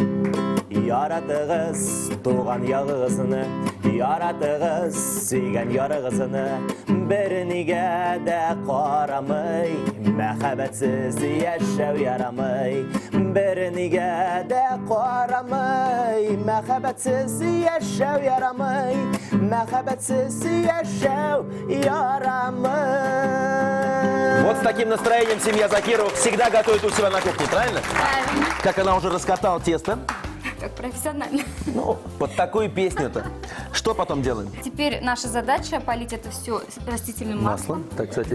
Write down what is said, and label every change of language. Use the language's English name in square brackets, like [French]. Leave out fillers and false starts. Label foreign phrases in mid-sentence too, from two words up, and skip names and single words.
[Tatar] Яратыгыз туган ягыгызны, яратыгыз сөйгән ярыгызны, бернигә дә карамый, мәхәббәтсез яшәү ярамый. Бернигә дә карамый, мәхәббәтсез яшәү ярамый, мәхәббәтсез яшәү ярамый. [Russian] Вот с таким настроением семья Закировых всегда готовит у себя на кухне, правильно? Правильно. Как она уже раскатала тесто. Как профессионально. Ну, под такую песню-то. Что потом делаем? Теперь наша задача полить это все растительным Масло. маслом. Так, кстати,